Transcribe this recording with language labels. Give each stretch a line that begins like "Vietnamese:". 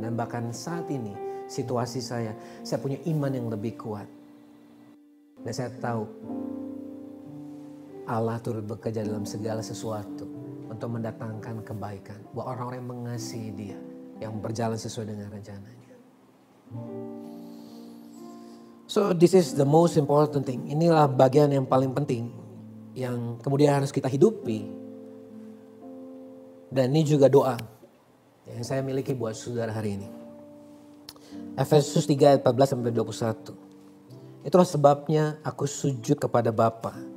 Indonesian: Dan bahkan saat ini, situasi saya punya iman yang lebih kuat. Dan saya tahu, Allah turut bekerja dalam segala sesuatu untuk mendatangkan kebaikan. Buat orang-orang yang mengasihi Dia, yang berjalan sesuai dengan rencananya.
English: So this is the most important thing.
Indonesian: Inilah bagian yang paling penting yang kemudian harus kita hidupi. Dan ini juga doa yang saya miliki buat saudara hari ini. Efesus 3 ayat 14 sampai 21. Itulah sebabnya aku sujud kepada Bapa.